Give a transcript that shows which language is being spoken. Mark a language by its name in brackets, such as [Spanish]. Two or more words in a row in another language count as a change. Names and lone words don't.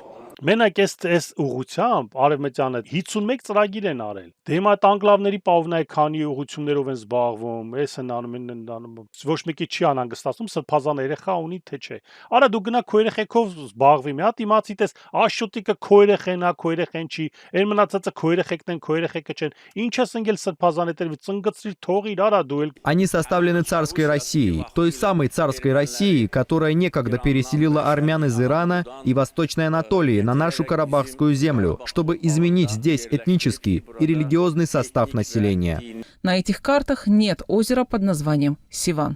[Armenian] Մենակ այս ուղղությամբ արևմտյանը 51 ծրագիր են արել։ Դե հիմա անկլավների պահովնայի քանի ուղղություններով են զբաղվում, այս են անում, ոչ մեկի չի անհանգստացնում, սրբազան երեխա ունի թե չէ։ Արա դու գնա քո երեխեքով զբաղվի, մի հատ իմացի տես, աշոտիկը քո երեխեն է, քո երեխեն չի, այն մնացածը քո երեխեքն են, քո երեխեքը չեն։ Ինչ ես ընկել սրբազան հետևից, ծնգծրիր, թողիր, արա դու էլ։ [Russian] Они составлены царской Россией, той самой царской Россией, которая некогда переселила армян из Ирана и Восточной Анатолии на нашу Карабахскую землю, чтобы изменить здесь этнический и религиозный состав населения. На этих картах нет озера под названием Сиван.